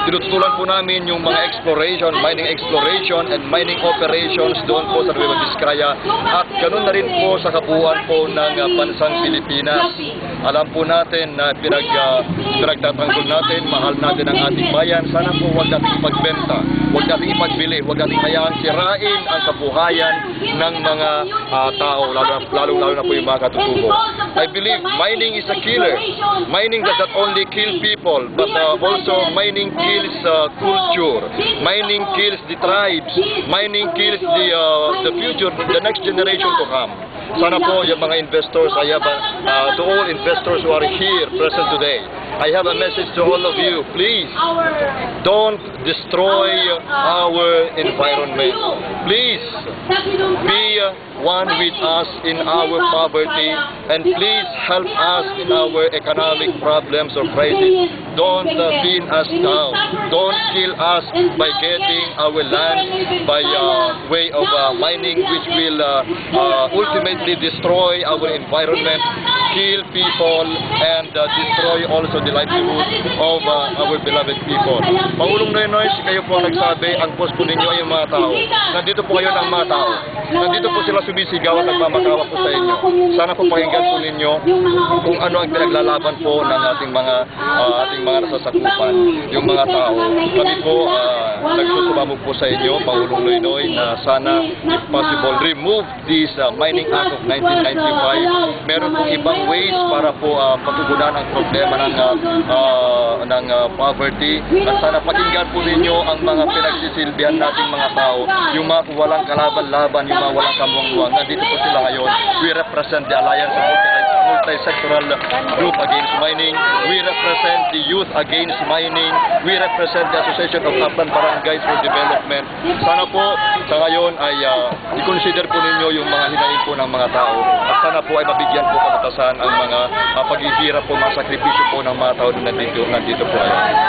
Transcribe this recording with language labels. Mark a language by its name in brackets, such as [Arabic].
[Filipino] Tinututulan po namin yung mga mining exploration and mining operations doon po sa Nueva Vizcaya at ganoon na rin po sa kabuuan po ng bansang Pilipinas. Alam po natin na pinagtatanggol natin, mahal natin ang ating bayan. Sana po huwag natin ipagbenta, huwag natin ipagbili, huwag natin hayaang sirain ang kabuhayan ng mga tao, lalo na po yung mga katutubo. [English] I believe mining is a killer. Mining does not only kill people, but also mining kills culture. Mining kills the tribes. Mining kills the future, the next generation to come. [Filipino] Sana po yung mga [English] investors, to all investors who are here present today, I have a message to all of you. Please, don't destroy our environment. Please, be one with us in our poverty, and please help us in our economic problems or crisis. Don't pin us down. Don't kill us by getting our land by way of mining, which will ultimately destroy our environment, kill people, and destroy also the livelihood of our beloved people. [Filipino] Pangulong Noynoy, kayo po ang nagsabi, ang boss po ninyo ay yung mga tao. Nandito po kayo ng mga tao. Nandito po sila sumisigaw at nagmamakawa po sa inyo. Sana po pakinggan po ninyo kung ano ang pinaglalaban po ng ating mga nasasakupan, yung mga tao. Kami po nagsusumamo po sa inyo, Pangulong Noynoy, na sana, [English] if possible, remove this Mining Act of 1995. [Filipino] Meron pong ibang ways para po pagtugunan ang problema ng poverty. At sana pakinggan po ninyo ang mga pinagsisilbihan nating mga tao, yung mga walang kalaban-laban, yung mga walang kamuang-muang. Nandito po sila ngayon. [English] We represent the Alliance of Multi-Sectoral Group Against Mining. We represent the Youth Against Mining. We represent the Association of Upland Barangays for Development. [Filipino] Sana po sa ngayon ay i-consider po ninyo yung mga hinaing po ng mga tao at sana po ay mabigyan po kalutasan ang mga paghihirap po, mga sakripisyo po ng mga tao na nandito po ngayon.